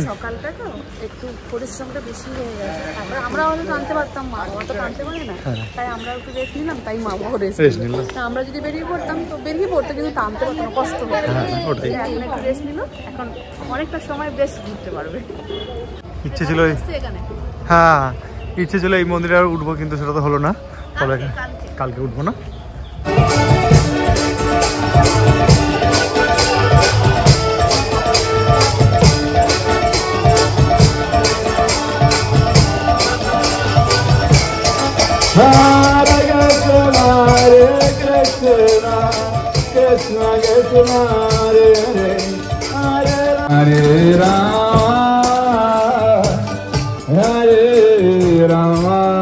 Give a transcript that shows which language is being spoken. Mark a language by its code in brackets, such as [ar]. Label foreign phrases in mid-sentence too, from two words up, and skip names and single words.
[bn] সকালটা তো একটু পরিশ্রমটা বেশি হয়ে গেছে, আমরা হয়তো টানতে পারতাম, মা বাবা তো টানতে পারে না, তাই আমরা একটু রেস্ট নিলাম, তাই মা বাবাও রেস্ট নিল। আমরা যদি বেরিয়ে পড়তাম তো বেরিয়ে পড়তো, কিন্তু টানতে পারতাম না, কষ্ট হতো। এখন একটু রেস্ট নিল, এখন অনেকটা সময় বেশ ঘুরতে পারবে। ইচ্ছে ছিল এখানে, হ্যাঁ ইচ্ছে ছিল এই মন্দিরে আর উঠবো, কিন্তু সেটা তো হলো না, তবে কালকে উঠবো না। [sa] हरे कृष्ण, कृष्ण कृष्ण, हरे हरे, हरे राम, हरे राम,